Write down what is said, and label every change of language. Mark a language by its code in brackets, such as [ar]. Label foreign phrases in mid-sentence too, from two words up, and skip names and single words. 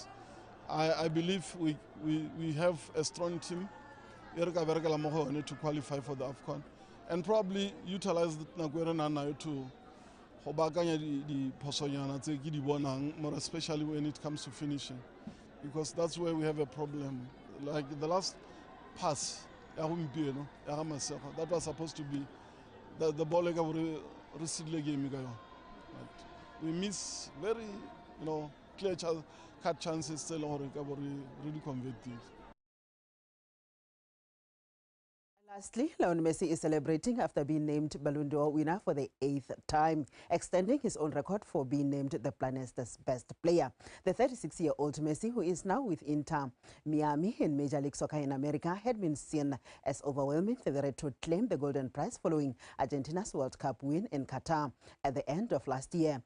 [en] I believe we have a strong team to qualify for the AFCON and probably utilize the to more especially when it comes to finishing, because that's where we have a problem. Like the last pass, [tn] ya gompieno ya ga Masego. [en] That was supposed to be the ball [tn] e ka bore re sidile game ka yona. [en] But we miss very clear cut chances [tn] tse e leng gore ka bore re di convertile. [en] Lastly, Lionel Messi is celebrating after being named Ballon d'Or winner for the 8th time, extending his own record for being named the planet's best player. The 36-year-old Messi, who is now with Inter Miami in Major League Soccer in America, had been seen as overwhelming favorite to claim the Golden Prize following Argentina's World Cup win in Qatar at the end of last year.